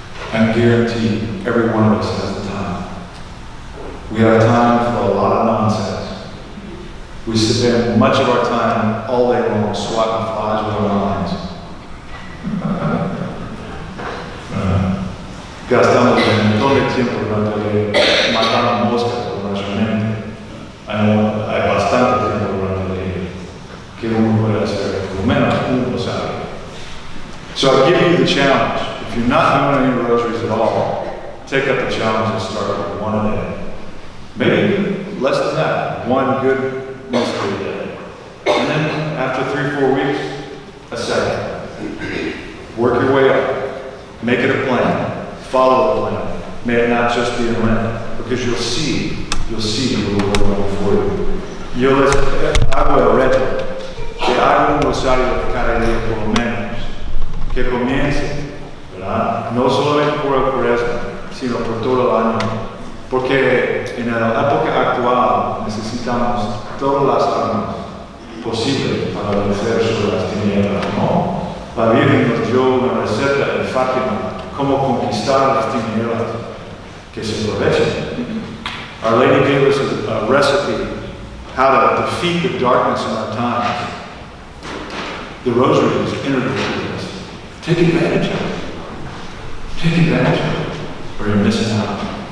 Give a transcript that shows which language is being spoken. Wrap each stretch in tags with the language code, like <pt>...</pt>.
<en>I guarantee every one of us has the time. We have time for a lot of nonsense. We spend much of our time all day long swatting flies with our minds.</en> <es>Gastamos un montón de tiempo durante el día matando moscas con nuestra mente. Hay bastante tiempo durante el día que uno puede hacer, por lo menos un rosario.</es> <en>So I give you the challenge. If you're not doing any rosaries at all, take up the challenge and start with 1 a day. Maybe less than that, 1 good rosary a day. And then after 3-4 weeks, a second. Work your way up. Make it a plan. Follow the plan. May it not just be in Lent, because you'll see the Lord going before you.</en> <es>Yo les hago el reto que haga un rosario cada día por lo menos, que comience, ¿verdad? No solamente por el Cuaresma, sino por todo el año, porque en la época actual necesitamos todas las armas posibles para vencer sobre las tinieblas, ¿no? La Virgen nos dio una receta en Fátima cómo conquistar las tinieblas que se aprovechen.</es> <en>Our Lady gave us a recipe how to defeat the darkness in our times. The rosary is integral to this. Take advantage of it. Take advantage of it, or you're missing out.</en>